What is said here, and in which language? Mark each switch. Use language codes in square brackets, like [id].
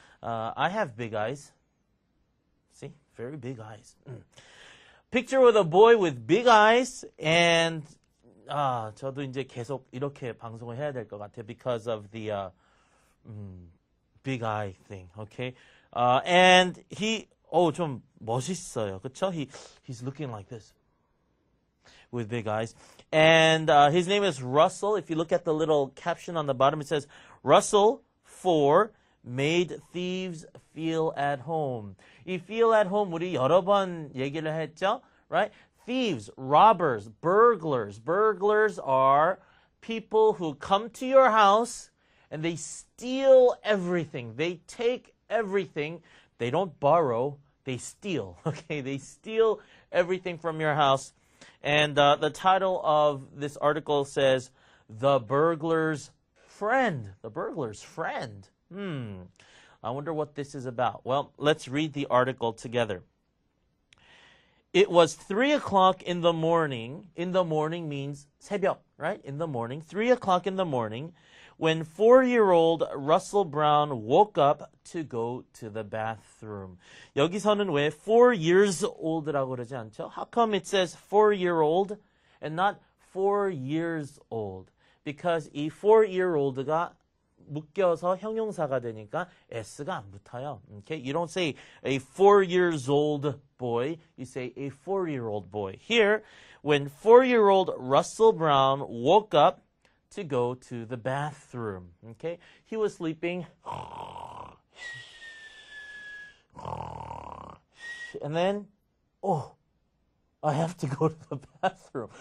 [en] I have big eyes. See, very big eyes. Picture with a boy with big eyes, and [ko] 저도 이제 계속 이렇게 방송을 해야 될 것 같아요 [en] because of the big eye thing, okay? And he, [ko] 좀 멋있어요, 그쵸? [en] He's looking like this with big eyes. And his name is Russell. If you look at the little caption on the bottom, it says, Russell 4 made thieves feel at home. [ko] 이 [en] feel at home [ko] 우리 여러 번 얘기를 했죠? [en] Right? Thieves, robbers, burglars. Burglars are people who come to your house and they steal everything. They take everything. They don't borrow. They steal. Okay, they steal everything from your house. And the title of this article says, The Burglar's Friend. The Burglar's Friend. I wonder what this is about. Well, let's read the article together. It was 3 o'clock in the morning. In the morning means 새벽, right? In the morning. 3 o'clock in the morning when 4-year-old Russell Brown woke up to go to the bathroom. [ko] 여기서는 왜 [en] 4 years old [ko] 라고 그러지 않죠? [en] How come it says 4-year-old and not 4 years old? Because [ko] 이 4-year-old가 묶여서 형용사가 되니까 s가 안 붙어요. [en] Okay? You don't say a 4 years old boy, you say a 4-year-old boy. Here, when 4-year-old Russell Brown woke up to go to the bathroom, okay? He was sleeping, and then, I have to go to the bathroom.